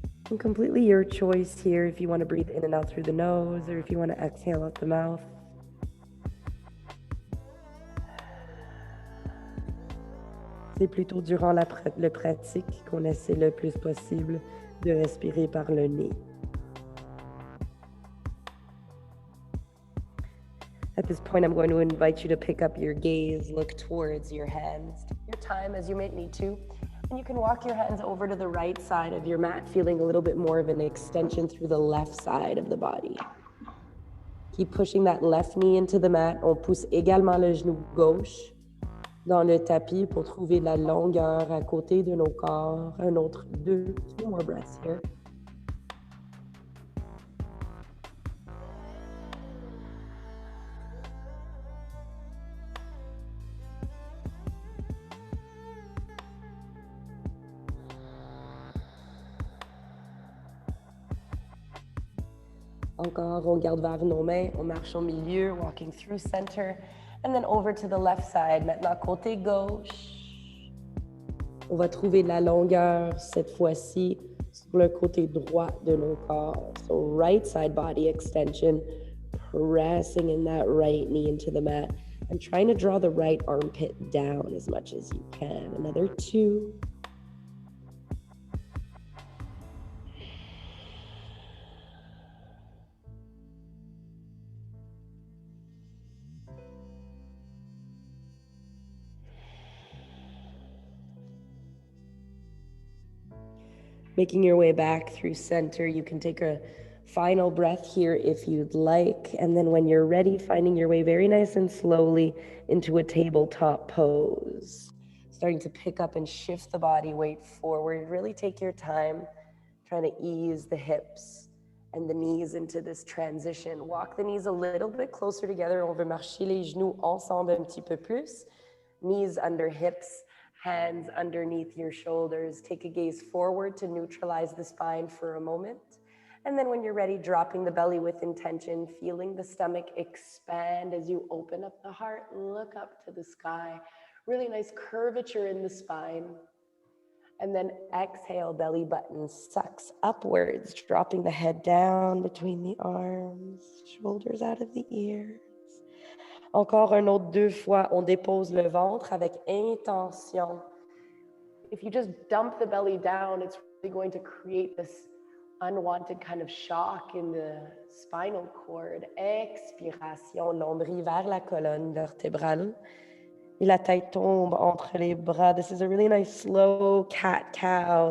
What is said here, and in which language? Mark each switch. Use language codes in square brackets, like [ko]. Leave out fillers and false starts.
[en] And completely your choice here if you want to breathe in and out through the nose or if you want to exhale out the mouth. [fr] C'est plutôt durant la pratique qu'on essaie le plus possible de respirer par le nez. [en] At this point, I'm going to invite you to pick up your gaze, look towards your hands. Take your time as you may need to, and you can walk your hands over to the right side of your mat, feeling a little bit more of an extension through the left side of the body. Keep pushing that left knee into the mat. [fr] On pousse également le genou gauche dans le tapis pour trouver de la longueur à côté de nos corps. Un autre [en] 2 more breaths here. [fr] Encore, on garde vers nos mains, on marche au milieu, [en] walking through center, and then over to the left side. [fr] Maintenant, côté gauche. On va trouver de la longueur cette fois-ci sur le côté droit de nos corps. [en] So right side body extension, pressing in that right knee into the mat and trying to draw the right armpit down as much as you can. Another 2. Making your way back through center, you can take a final breath here if you'd like. And then when you're ready, finding your way very nice and slowly into a tabletop pose. Starting to pick up and shift the body weight forward. Really take your time, trying to ease the hips and the knees into this transition. Walk the knees a little bit closer together. [fr] On veut marcher les genoux ensemble un petit peu plus. [en] Knees under hips. Hands underneath your shoulders. Take a gaze forward to neutralize the spine for a moment. And then when you're ready, dropping the belly with intention, feeling the stomach expand as you open up the heart, look up to the sky. Really nice curvature in the spine. And then exhale, belly button sucks upwards, dropping the head down between the arms, shoulders out of the ears. [fr] Encore un autre 2 fois, on dépose le ventre avec intention. [en] If you just dump the belly down, it's really going to create this unwanted kind of shock in the spinal cord. [fr] Expiration, nombril vers la colonne vertébrale. Et la tête tombe entre les bras. [en] This is a really nice slow cat-cow.